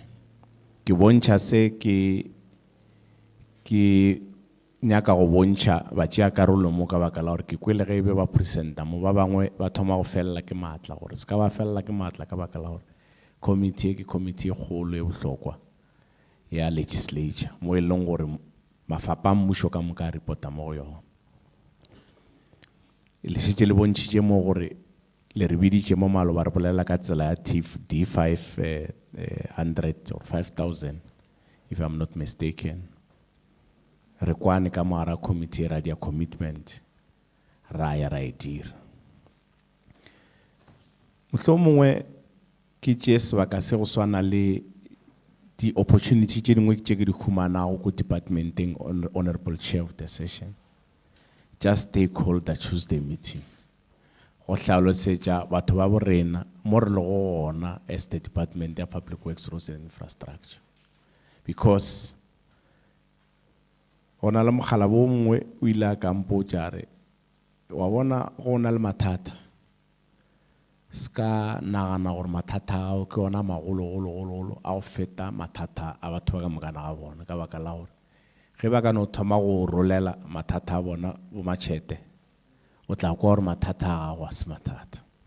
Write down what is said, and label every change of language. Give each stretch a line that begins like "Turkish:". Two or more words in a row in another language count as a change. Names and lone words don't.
Northern Sotho: Ke bontšha se ke nyaka go bontšha ba tšea karolo mo ka baka la gore ke kwele ge e be ba presenta mo ba bangwe ba thoma go felela ke maatla gore se ka ba felela ke maatla ka baka la gore committee ke committee e kgolo e bohlokwa ya legislature mo e leng gore mafapha a mmušo ka moka a reporta mo go yona. Le šetše le bontšhitše mo gore le re biditše mo malo ba re bolela ka tsela ya D500 or 5,000
English: if I'm not mistaken.
Northern Sotho: Re kwane ka moara committee ra dia commitment ra ya ra e dira. Mohlomongwe ke tšee sebaka se go swana le di opportunity tše dingwe tše ke di humanago ko departmenteng,
English: honorable chair of the session, just stakeholder Tuesday meeting
Northern Sotho: go hlalosetša batho ba borena mo re le go gona
English: as the department ya public works, roads and infrastructure, because
Northern Sotho: go na le mogala bo mongwe o ile a ka mpotša re wa bona go na le mathata ska nagana gore mathata ao ke ona magolo a go feta mathata a batho ba ka mokana ga bona ka baka la gore ge ba ka no thoma go rolela mathata a bona bo matšhete o tla kwa gore mathata a gago a se mathata.